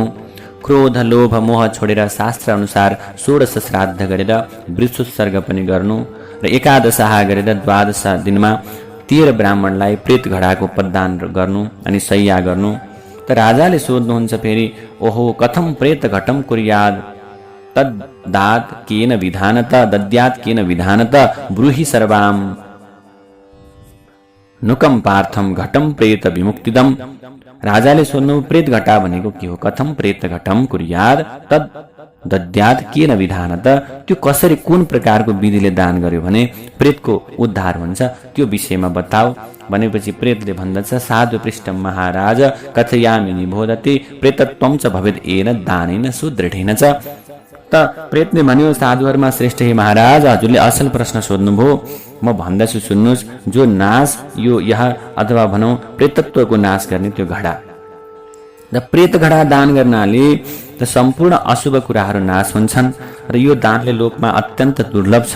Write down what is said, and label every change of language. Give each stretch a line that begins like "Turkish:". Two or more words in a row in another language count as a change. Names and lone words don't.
Nepali: क्रोध लोभ मोह छोडेर शास्त्र अनुसार 16 श्राद्ध गरेर वृक्षोत्सर्ग पनि गर्नु र एकादशाह गरेर 12 दिनमा 13 ब्राह्मणलाई प्रेत घडाको प्रदान गर्नु अनि सय्या गर्नु। त राजाले सोध्नुहुन्छ फेरि,
Sanskrit: ओहो कथम प्रेत घटम कुर्याद तद्दात केन विधानत दद्यात केन विधानत ब्रूहि सर्वाम नुकम पार्थम घटम प्रेत विमुक्तिदम।
Nepali: राजाले सोध्नु प्रेत घटा भनेको के हो,
Sanskrit: कथम प्रेत घटम कुर्याद तद दद्यात केन विधानत,
Nepali: त्यो कसरी कुन प्रकारको विधिले दान गर्यो भने प्रेतको उद्धार हुन्छ त्यो विषयमा बताऊ भनेपछि प्रेतले भन्दछ,
Sanskrit: साधु पृष्ठ महाराज कथयामि निबोधते प्रेतत्वं च भवेद एन दानेन सुदृढेन च।
Nepali: त प्रेतले भन्यो, साधुहरूमा श्रेष्ठ हे महाराज, हजुरले असल प्रश्न सोध्नुभयो, म भन्दछु सुन्नुहोस्। जो नाश यो यहाँ अथवा भनौँ प्रेतत्वको नाश गर्ने त्यो घडा र प्रेत घडा दान गर्नाले त सम्पूर्ण अशुभ कुराहरू नाश हुन्छन् र यो दानले लोकमा अत्यन्त दुर्लभ छ।